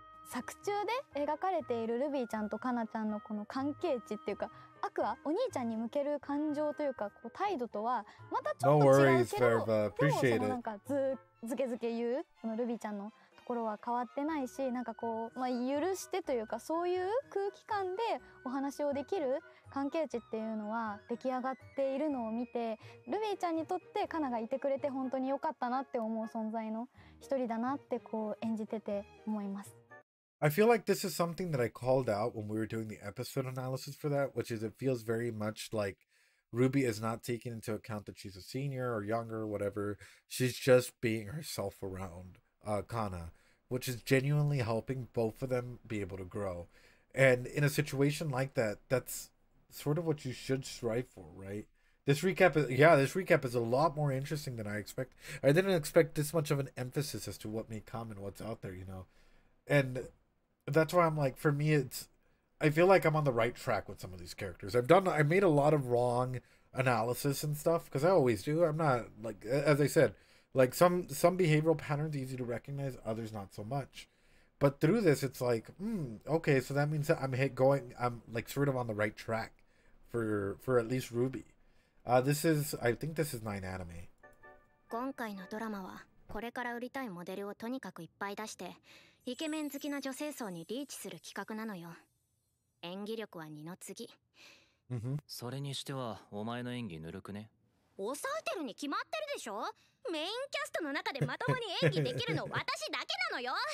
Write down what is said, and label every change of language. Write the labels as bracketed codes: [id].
[ja] 作中で描かれているルビーちゃんとカナちゃんのこの関係値っていうか、アクアお兄ちゃんに向ける感情というかこう態度とはまたちょっと違うけど、でもそのなんかずけ言うこのルビーちゃんのところは変わってないし、なんかこう、許してというかそういう空気感でお話をできる関係値っていうのは出来上がっているのを見て、ルビーちゃんにとってカナがいてくれて本当に良かったなって思う存在の一人だなってこう演じてて思います。 [en] I feel like this is something that I called out when we were doing the episode analysis for that, which is it feels very much like Ruby is not taking into account that she's a senior or younger or whatever. She's just being herself around Kana, which is genuinely helping both of them be able to grow. And in a situation like that, that's sort of what you should strive for, right? This recap is a lot more interesting than I expect. I didn't expect this much of an emphasis as to what may come and what's out there, you know? And that's why I'm like, for me, I feel like I'm on the right track with some of these characters. I made a lot of wrong analysis and stuff, because I always do. I'm not, like, as I said, like, some behavioral patterns easy to recognize, others not so much. But through this, it's like, okay, so that means that I'm like sort of on the right track for at least Ruby. I think this is 9 anime. [ja] 今回のドラマはこれから売りたいモデルをとにかくいっぱい出してイケメン好きな女性層にリーチする企画なのよ。演技力は二の次。それにしてはお前の演技ぬるくね。抑えてるに決まってるでしょ。メインキャストの中でまともに演技できるの私だけなのよ。